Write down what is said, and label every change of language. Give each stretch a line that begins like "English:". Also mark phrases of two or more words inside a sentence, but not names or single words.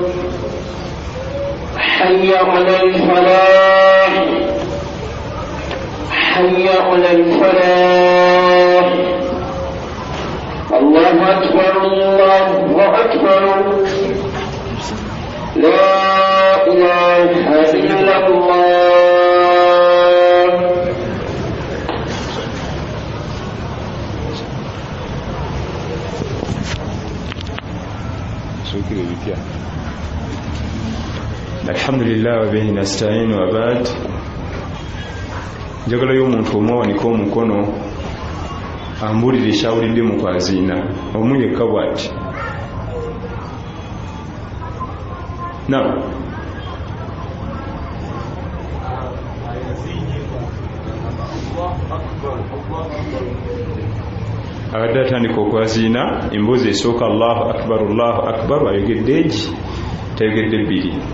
Arabic: حي على الفلاح حي على الفلاح الله أكبر الله أكبر لا إله إلا الله. Alhamdulillah wa bihi nasta'in wa ba'd.
Ganda: Njagala y'omuntu omwe awanika omukono ambulira ekyawulidde mu kwaziina omu yekka bw'ati. Abadde atandika okwaziina emboozi esooka
Arabic: Allahu akbar
Ganda: ayogedde egi tayogedde bbiri.